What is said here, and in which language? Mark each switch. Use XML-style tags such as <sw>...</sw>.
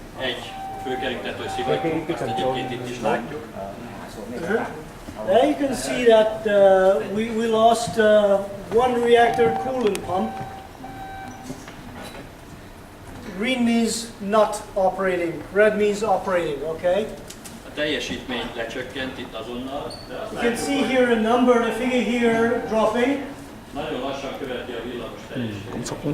<hu>egy főkerítető szivattyút, azt egyébként itt is látjuk.</hu> <en>There you can see that we lost one reactor coolant pump. Green means not operating, red means operating, okay?</en> <hu>A teljesítmény lecsökkent itt azonnal.</hu> <en>You can see here a number, the figure here dropping.</en> <hu>Nagyon lassan követi a villamos teljesítményt.</hu>